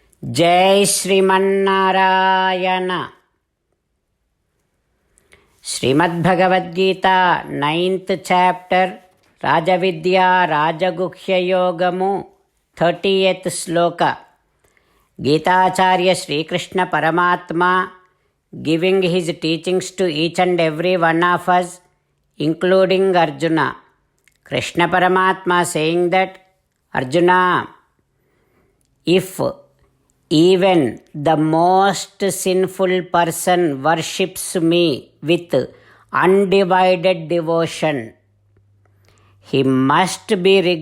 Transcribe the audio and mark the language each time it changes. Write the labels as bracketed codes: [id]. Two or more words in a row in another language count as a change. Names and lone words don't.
[sa] जय श्रीमन्नारायण। श्रीमद्भगवद्गीता [en] 9th chapter [sa] राजविद्या राजगुह्ययोगमु 30th श्लोक। [en] गीताचार्य श्रीकृष्ण परमात्मा giving his teachings to each and every one of us, including Arjuna. Krishna Paramatma saying that, Arjuna, if even the most sinful person worships me with undivided devotion, he must be